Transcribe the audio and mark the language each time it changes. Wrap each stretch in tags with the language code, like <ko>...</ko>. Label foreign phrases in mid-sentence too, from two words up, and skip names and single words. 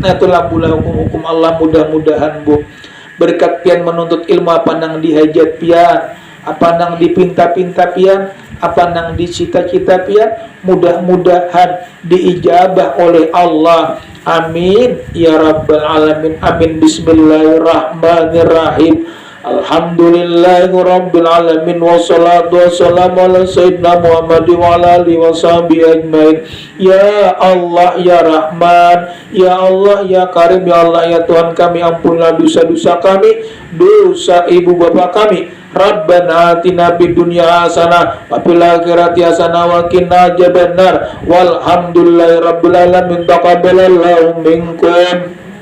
<bjn>Nah itulah pula hukum-hukum Allah. Mudah-mudahan bu berkat pian menuntut ilmu apa nang dihajat pian, apa nang dipinta-pinta pian, apa nang dicita-cita pian, mudah-mudahan diijabah oleh Allah.</bjn> <ar>آمين يا رب العالمين. آمين. بسم الله الرحمن الرحيم. الحمد لله رب العالمين والصلاة والسلام على سيدنا محمد وعلى آله وصحبه أجمعين. يا الله يا رحمن، يا الله يا كريم، يا الله</ar> <bjn>ya Tuhan kami, ampunlah dosa-dosa kami, dosa ibu bapak kami.</bjn> <ar>ربنا آتنا في الدنيا حسنة وفي الآخرة حسنة وقنا عذاب النار. والحمد لله رب العالمين. تقبل الله منكم.</ar>